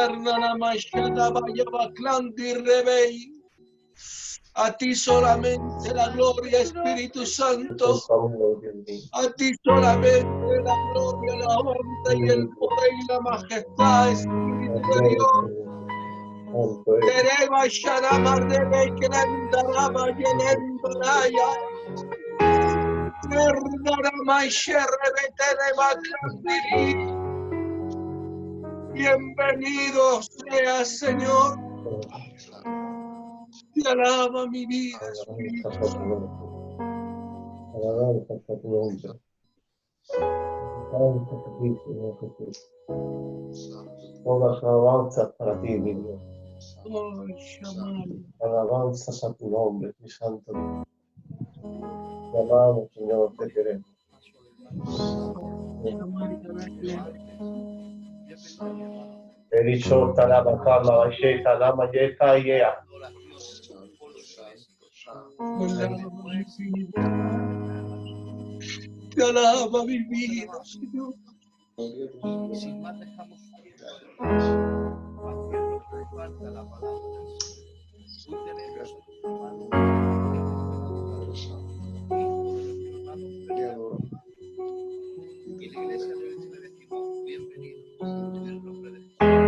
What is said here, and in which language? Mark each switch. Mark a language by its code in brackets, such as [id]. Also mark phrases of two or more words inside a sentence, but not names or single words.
[es] A ti solamente la gloria, Espíritu Santo. A ti solamente la gloria, la honra y el poder y la majestad, Espíritu de Dios. Tereba Sharama Rebe Krendarama Yenendaraya. Terdarama Sherebe Tereba Kandiri. Bienvenido sea, Señor. Te alaba mi vida, Espíritu Santo. Alabanza a tu nombre. Alabanza a ti, Señor Jesús. Todas alabanzas para ti, mi Dios. Alabanzas a tu nombre, mi santo Dios. Te amamos, Señor, te queremos. Eliso talaba kama vashe talama yeta yea. Te alaba mi vida, Señor. Sin más dejamos la palabra. Hoy tenemos y la iglesia le decimos bienvenidos en el nombre de Jesús.